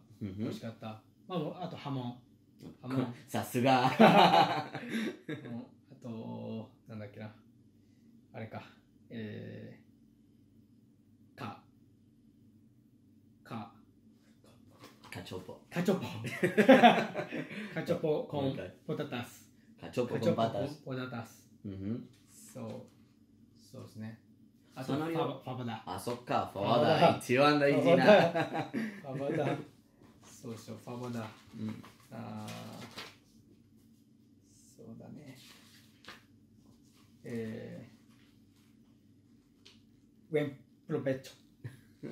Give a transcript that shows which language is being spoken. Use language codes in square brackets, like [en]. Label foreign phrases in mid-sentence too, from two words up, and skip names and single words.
[ja] 美味しかった。あとハモン。さすが。あと、なんだっけな。あれか。カチョポ。 cachopo. [es] Cachopo con patatas. Cachopo con Cachopo patas. con patatas. [ja] そうですね。あとそのファバダ。あ、そっか、ファファバワダダ一番大事な。ファバダ。そうそう、ファバダ。そうだね。 [es] buen provecho.